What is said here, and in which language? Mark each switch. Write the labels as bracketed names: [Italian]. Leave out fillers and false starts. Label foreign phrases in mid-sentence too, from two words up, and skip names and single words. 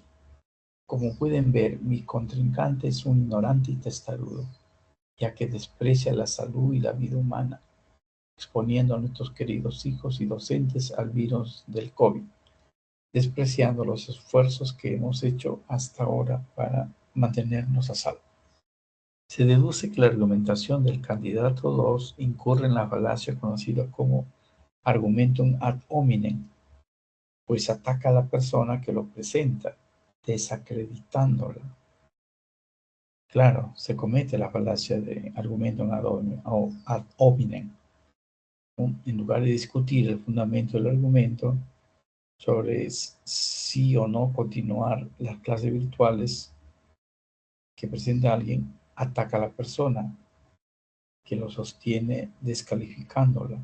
[Spanish] Como pueden ver, mi contrincante es un ignorante y testarudo, ya que desprecia la salud y la vida humana, exponiendo a nuestros queridos hijos y docentes al virus del COVID, despreciando los esfuerzos que hemos hecho hasta ahora para mantenernos a salvo. Se deduce que la argumentación del candidato 2 incurre en la falacia conocida como [Latin] argumentum ad hominem, [Spanish] pues ataca a la persona que lo presenta, desacreditándola. Claro, se comete la falacia de [Latin] argumentum ad hominem, [Spanish] ¿no? En lugar de discutir el fundamento del argumento sobre si o no continuar las clases virtuales que presenta alguien, ataca a la persona que lo sostiene descalificándola.